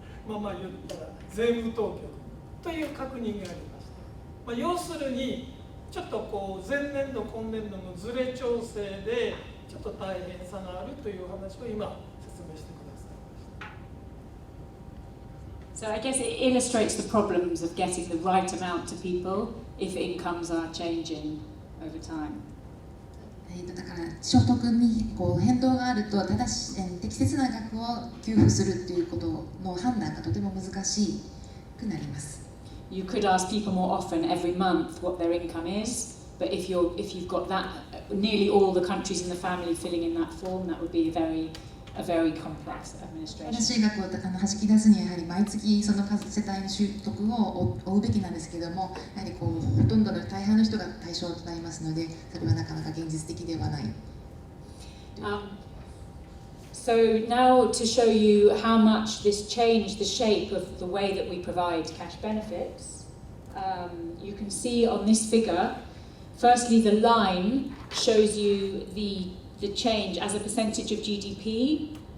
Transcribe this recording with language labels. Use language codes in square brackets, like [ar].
[ja] 言ったら税務当局という確認がありました。要するにちょっと前年度今年度のズレ調整でちょっと大変さがあるという話を今説明してくださいました。 [en] So I guess it illustrates the problems of getting the right amount to people if incomes are changing over time. [ja] だから所得に変動があると適切な額を給付するということの判断がとても難しくなります。 [en] You could ask people more often every month what their income is, but if you've got that nearly all the countries in the family filling in that form, that would be a very complex administration. [ja] 正しい額をはじき出すにはやはり毎月その世帯の所得を追うべきなんですけども、やはりほとんどの大半の人が対象となりますので、それはなかなか現実的ではない。 [en] So now to show you how much this changed the shape of the way that we provide cash benefits, you can see on this figure, firstly the line shows you the change as a percentage of GDP.